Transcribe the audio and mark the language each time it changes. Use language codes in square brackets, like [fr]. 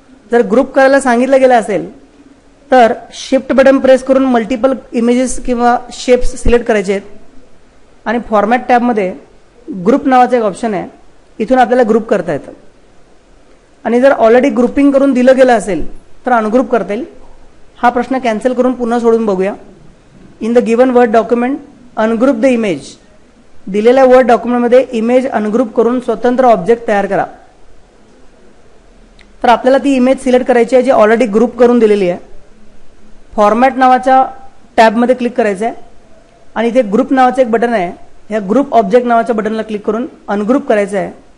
[mr] जर ग्रुप करायला सांगितलं गेलं असेल तर शिफ्ट बटन प्रेस करून मल्टिपल इमेजेस किंवा शेप्स सिलेक्ट करायचे आहेत आणि फॉर्मॅट टॅबमध्ये ग्रुप नावाचं एक ऑप्शन आहे, इथून आपल्याला ग्रुप करता येतं. आणि जर ऑलरेडी ग्रुपिंग करून दिलं गेलं असेल तर अनग्रुप करता येईल. हा प्रश्न कॅन्सल करून पुन्हा सोडून बघूया. [en] In the given word document ungroup the image. [mr] दिलेल्या वर्ड डॉक्युमेंटमध्ये इमेज अनग्रुप करून स्वतंत्र ऑब्जेक्ट तयार करा. तर आपल्याला ती इमेज सिलेक्ट करायची आहे जी ऑलरेडी ग्रुप करून दिलेली आहे. फॉर्मॅट नावाच्या टॅबमध्ये क्लिक करायचं आहे आणि इथे ग्रुप नावाचं एक बटन आहे, ह्या ग्रुप ऑब्जेक्ट नावाच्या बटनला क्लिक करून अनग्रुप करायचं आहे.